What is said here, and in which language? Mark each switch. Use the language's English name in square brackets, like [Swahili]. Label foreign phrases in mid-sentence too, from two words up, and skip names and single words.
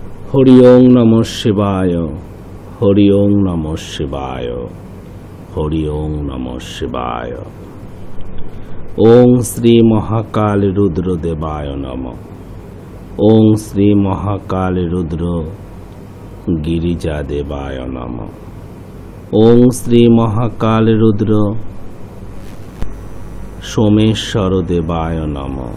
[Sanskrit] হরি ওং নমঃ শিবায়, হরি ওং নমঃ শিবায়, হরি ওং নমঃ শিবায়। ওং শ্রী মহাকাল রুদ্র দেবায় নমঃ। ওং শ্রী মহাকাল রুদ্র গিরিজা দেবায় নমঃ। ওং শ্রী মহাকাল রুদ্র সোমেশ্বর দেবায় নমঃ।